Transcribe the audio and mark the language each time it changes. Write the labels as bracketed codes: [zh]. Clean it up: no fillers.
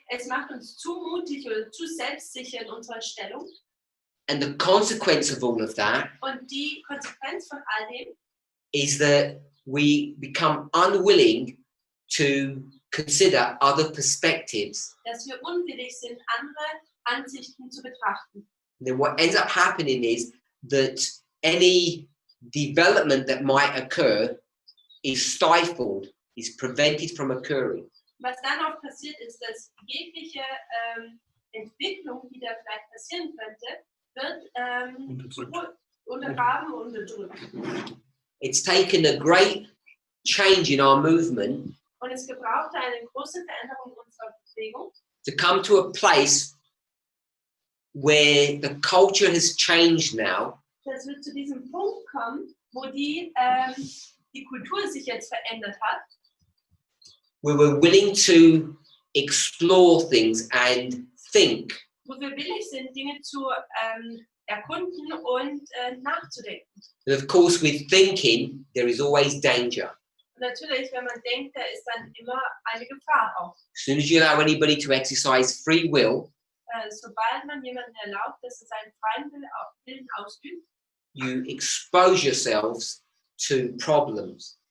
[de] Es macht uns zu mutig oder zu selbstsicher in unserer Stellung. [en] And the consequence of all of that [de] Und die Konsequenz von all dem [en] is that we become unwilling to consider other perspectives. [de] dass wir unwillig sind, andere Ansichten zu betrachten. [en] And then what ends up happening is that any development that might occur is stifled, is prevented from occurring. [de] Was dann auch passiert ist, dass jegliche Entwicklung, die da vielleicht passieren könnte, wird untergraben und unterdrückt. [en] It's taken a great change in our movement [de] Und es gebrauchte eine große Veränderung unserer Bewegung, [en] to come to a place where the culture has changed now, [de] dass wir zu diesem Punkt kommen, wo die Kultur sich jetzt verändert hat, [en] where we're willing to explore things and think. [de] wo wir willig sind, Dinge zu erkunden und nachzudenken. [en] And of course, with thinking, there is always danger. [de] Und natürlich, wenn man denkt, da ist dann immer eine Gefahr auch. [en] As soon as you allow anybody to exercise free will, [de] Sobald man jemanden erlaubt, dass er seinen freien Willen ausübt, [en] you expose yourselves to problems.